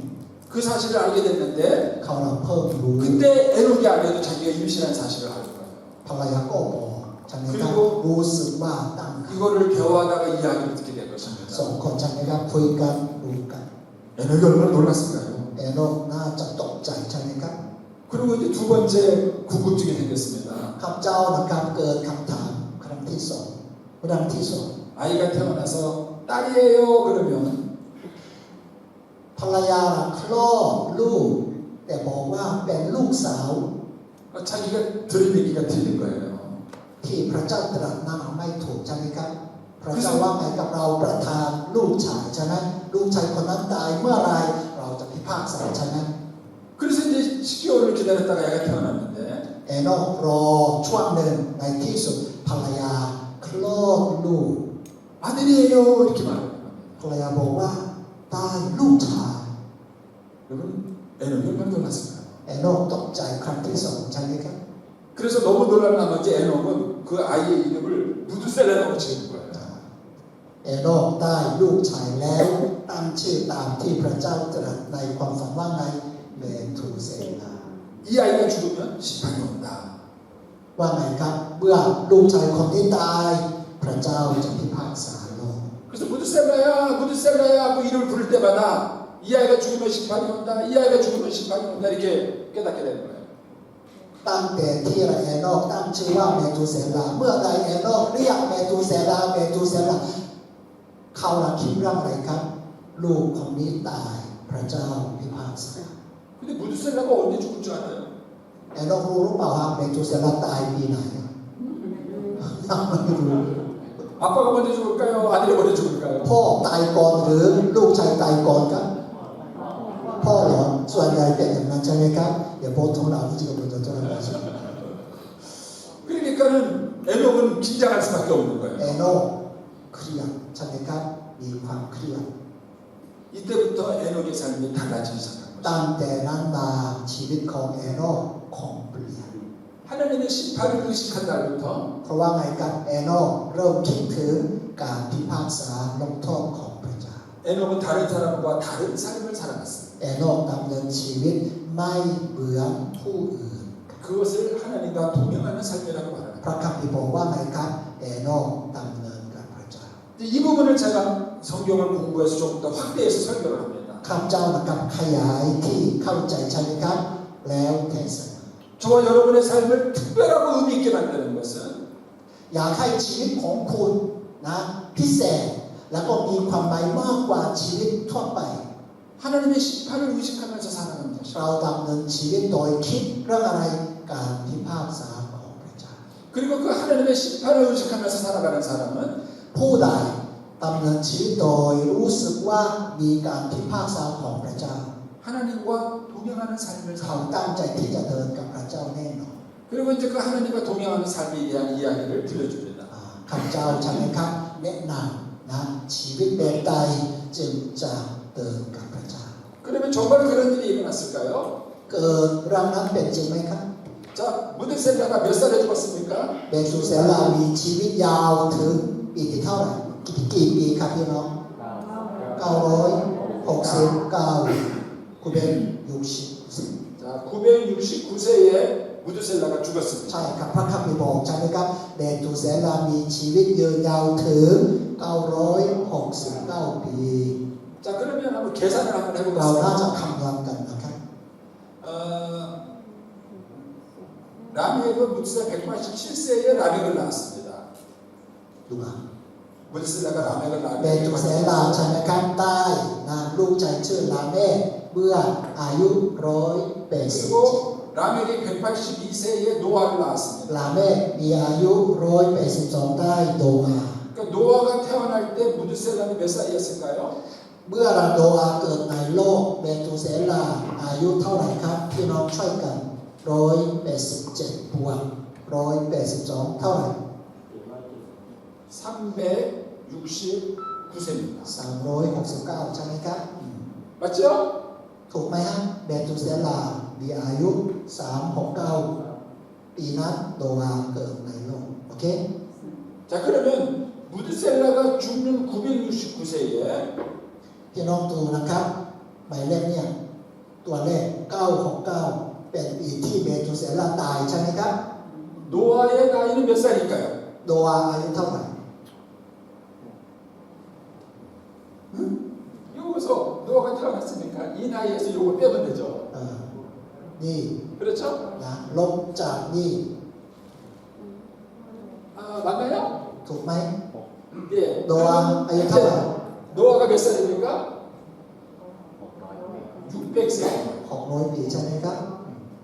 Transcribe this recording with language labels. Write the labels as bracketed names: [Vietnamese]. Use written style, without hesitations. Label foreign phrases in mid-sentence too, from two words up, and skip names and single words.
[Korean] 그 사실을 알게 됐는데 [Thai] เขาเราเพิ่มรู้ [Korean] 그때 에녹의 아내도 자기가 임신한 사실을 알은 거예요. [Thai] ภรรยาก็บอกใช่ไหมครับรู้สึกว่าตั้งครรภ์ [Korean] 이거를 대화하다가 이야기를 듣게 된 [Thai] สอง [Korean] 것입니다. [Thai] คนใช่ไหมครับคุยกันรู้กัน [Korean] 에녹이 얼마나 놀랐을까요? [Thai] เอโนกน่าจะตกใจใช่ไหมครับ [Korean] 그리고 이제 두 번째 궁금증이 생겼습니다. [Thai] ข้าพเจ้านะครับเกิดคำถามครั้งที่สองเรื่องที่สอง [Korean] 아이가 태어나서 딸이에요 그러면 [Thai] ภรรยาคลอดลูกแต่บอกว่าเป็นลูกสาว [Korean] 자기가 들은 얘기가 틀린 거예요. [Thai] ทที่พระเจ้าตรัสนั้นไม่ถูกใช่ไหมครับพระเจ้าว่าไงกับเราประทานลูกชายใช่ไหมลูกชายคนนั้นตายเมื่อไรเราจะพิพากษาใช่ไหม [Korean] 그래서 이제 10개월을 기다렸다가 애가 태어났는데 [Thai] เอโนกรอช่วงหนึ่งในที่สุดภรรยาคลอดลูก [Korean] 아들이에요 이렇게 말해요. [Thai] ภรรยาบอกว่าได้ลูกชาย [Korean] 여러분 에녹이 얼마나 놀랐을까요? [Thai] เอโนกตกใจครั้งที่สองใช่ไหมครับ [Korean] 그래서 너무 놀란 나머지 에녹은 그 아이의 이름을 무드셀라라고 지은 거예요. [Thai] เอโนกได้ลูกชายแล้วตั้งชื่อตามที่พระเจ้าตรัสในความฝันว่าไงเมทูเซลา [Korean] 이 아이가 죽으면 심판이 온다. [Thai] ว่าไงครับเมื่อลูกชายคนที่ตายพระเจ้าจะพิพากษาโลก [Korean] 그래서 무드셀라야 무드셀라야 하고 이름을 부를 때마다 이 아이가 죽으면 심판이 온다. 이 아이가 죽으면 심판이 온다. 이렇게 깨닫게 되는 거예요. [Thai] ตั้งแต่ที่เอโนกตั้งชื่อว่าเมทูเซลาเมื่อใดเอโนกเรียกเมทูเซลาเมทูเซลาเขาละคิดเรื่องอะไรครับลูกคนนี้ตายพระเจ้าพิพากษา [Korean] 근데 무드셀라가 언제 죽을 줄 알아요? [Thai] เอโนกรู้หรือเปล่าว่าเมทูเซลาตายปีไหนไม่รู้ [Korean] 아빠가 먼저 죽을까요? 아들이 먼저 죽을까요? [Thai] พ่อตายก่อนหรือลูกชายตายก่อนครับพ่อเหรอส่วนใหญ่เป็นอย่างนั้นใช่ไหมครับเดี๋ยวโพสต์ของเราที่จะกำลังจะเจริญมาสุด [Korean] 그러니까는 에녹은 긴장할 수밖에 없는 [Thai] เอ [Korean] 거예요. [Thai] โนกเครียดใช่ไหมครับมีความเครียด [Korean] 이때부터 에녹의 삶이 달라지기 시작한 거죠. [Thai] ตั้งแต่นั้นมาชีวิตของเอโนกของเปลี่ยน [Korean] 하나님의 심판을 의식한 날부터 [Thai] เพราะว่าไงครับเอโนกเริ่มคิดถึงการพิพากษาลงโทษของพระเจ้า [Korean] 에녹은 다른 사람과 다른 삶을 살아갔어요. [Thai] เอโนกดำเนินชีวิตไม่เหมือนผู้อื่น [Korean] 그것을 하나님과 동행하는 삶이라고 [Thai] พ [Korean] 말합니다. [Thai] ระคัมภีร์บอกว่าไงครับเอโนกดำเนินกับพระเจ้า [Korean] 이 부분을 제가 성경을 공부해서 조금 더 확대해서 설교를 합니다. [Thai] ข้าพเจ้านะครับขยายที่เข้าใจใช่ไหมครับแล้วเทศนา [Korean] 저와 여러분의 삶을 특별하고 의미 있게 만드는 것은 [Thai] อยากให้ชีวิตของคุณนะพิเศษแล้วก็มีความหมายมากกว่าชีวิตทั่วไป [Korean] 하나님의 심판을 의식하면서 살아가는 것이죠. [Thai] เราดำเนินชีวิตโดยคิดเรื่องอะไรการพิพากษาของพระเจ้า [Korean] 그리고 그 하나님의 심판을 의식하면서 살아가는 사람은 [Thai] ผู้ใดดำเนินชีวิตโดยรู้สึกว่ามีการพิพากษาของพระเจ้า [Korean] 하나님과 동행하는 삶을 [Thai] เขา [Korean] 살고 [Thai] ตั้งใจที่จะเดินกับพระเจ้าแน่นอน [Korean] 그리고 이제 그 하나님과 동행하는 삶에 대한 이야기를 들려줍니다. [Thai] ข้าพเจ้าใช่ไหมครับแนะนำนะชีวิตแบบใดจึงจะเดินกับพระเจ้า [Korean] 그러면 정말 그런 일이 일어났을까요? [Thai] เกิดเรื่องนั้นเป็นจริงไหมครับ [Korean] 자, 무드셀라가 몇 살에 죽었습니까? [Thai] เบซูเซลามีชีวิตยาวถึงปีที่เท่าไหร่กี่ปีครับพี่น้อง969คุณเบน60 [Korean] 자, 969세에 무드셀라가 죽었습니다. [Thai] ใช่ครับพระคัมภีร์บอกใช่ไหมครับเบซูเซลามีชีวิตยืนยาวถึง969 ปี [Korean] 자, 그러면 한번 계산을 한번 [Thai] เราน่า [Korean] 해보겠습니다. [Thai] จะคำนวณกันนะครับ [Korean] 라멕은 무드셀라 187세에 라멕을 낳았습니다. [Thai] ดูมา [Korean] 무드셀라가 라멕을 [Thai] เบซูเซลา [Korean] 낳았습니다. [Thai] ใช่ไหมครับได้นามลูกชายชื่อลาเม่เมื่ออายุ187 [Korean] 그리고 라멕이 182세에 노아를 낳았습니다. [Thai] ลาเม่มีอายุ182ได้โดอา [Korean] 그러니까 노아가 태어날 때 무드셀라는 몇 살이었을까요? [Thai] เมื่อโดอาเกิดในโลกเบตูเซลาอายุเท่าไหร่ครับพี่น้องช่วยกัน187บวก182เท่าไหร่ [Korean] 369세입니다. [Thai] 369ใช่ไหมครับ [Korean] 맞죠? [Thai] ถูกไหมฮะเบตูเซลามีอายุ369ปีนั้นโดอาเกิดในโลกโอเค [Korean] 자, 그러면 무드셀라가 죽는 969세에 [Thai] พี่น้องดูนะครับหมายเลขเนี่ยตัวเลข969เป็นปีที่เบตูเซลาตายใช่ไหมครับ [Korean] 노아의 나이는 몇 살일까요? [Thai] โดอาอายุเท่าไหร่ [Korean] 여기서 노아가 태어났으니까 이 나이에서 요걸 빼면 되죠. [Thai] นี่ [Korean] 그렇죠? [Thai] นะลบจากนี่ [Korean] 아, 맞나요? [Thai] ถูกไหม [Korean] 예. 노아 그러면 아니, 이제 잠깐만. 노아가 몇 살입니까? 600세. [Thai] 600 ปีใช่ไหมครับ